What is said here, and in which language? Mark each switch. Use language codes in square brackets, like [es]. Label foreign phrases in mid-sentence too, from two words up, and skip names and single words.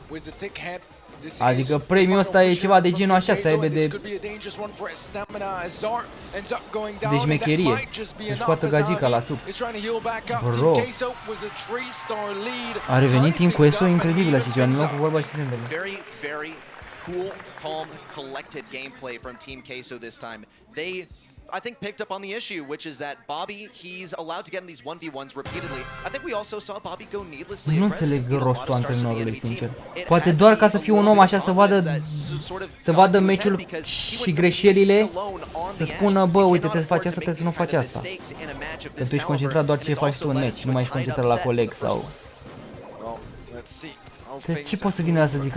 [ro] Adică premiul ăsta e ceva de genul așa, să aibă de șmecherie. Își poată gagica la sub. Bro. A revenit Team Queso incredibil și ceva, nu cu vorba ce se întâmplă. [en] Cool, calm, collected gameplay from Team Queso this time. They, I think, picked up on the issue, which is that Bobby, he's allowed to get in these 1v1s repeatedly. I think we also saw Bobby go needlessly [ro] Nu înțeleg rostul antrenorului, sincer. Poate doar ca să fie un om așa să vadă meciul și greșelile, să spună, bă, uite, trebuie să faci asta, trebuie să nu faci asta. Că tu ești concentrat doar ce faci tu în meci, nu mai ești concentrat la coleg sau... Ce poți să vină să zică?